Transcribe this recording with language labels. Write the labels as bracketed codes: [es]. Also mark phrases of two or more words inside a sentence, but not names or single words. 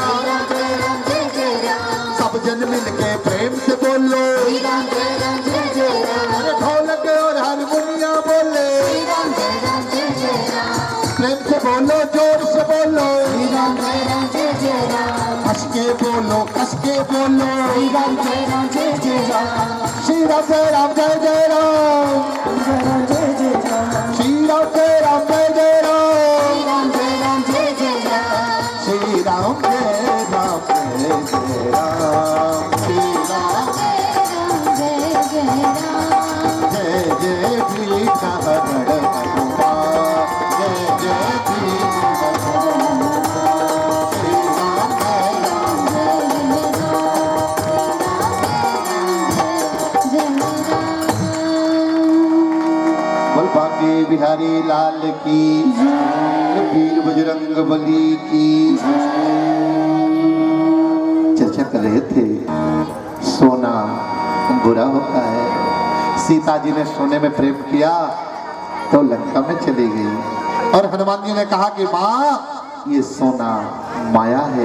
[hi] सब जन मिल के प्रेम से बोलो ढोलक और हारमोनिया बोले प्रेम से बोलो जोर से बोलो हंस के बोलो कस के बोलो श्री राम जय राम जय राम श्री राम जय राम श्री राम जय राम श्री राम जय राम जय जय भीखा जय जय बिहारी लाल की वीर बजरंग बली की। चर्चा कर रहे थे सोना बुरा होता है। सीता जी ने सोने में प्रेम किया तो लंका में चली गई, और हनुमान जी ने कहा कि माँ ये सोना माया है।